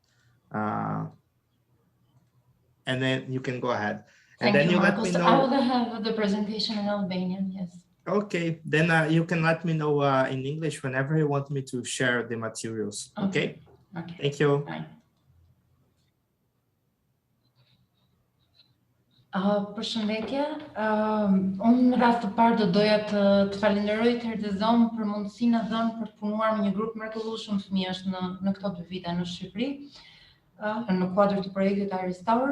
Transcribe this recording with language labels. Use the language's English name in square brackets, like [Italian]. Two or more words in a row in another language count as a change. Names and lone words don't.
[English] And then you can go ahead. And then you let me know. I will have the presentation in Albanian, yes. Okay, then you can let me know in English whenever you want me to share the materials. Okay. Okay. Thank you. Bye. [Albanian] Përshëndetje, unë në rast të parë do doja të falenderoj të Heuristics për mundësinë e dhënë për të punuar me një grup mrekullueshëm fëmijësh në këto 2 vite në Shqipëri, në kuadër të projektit iRestore.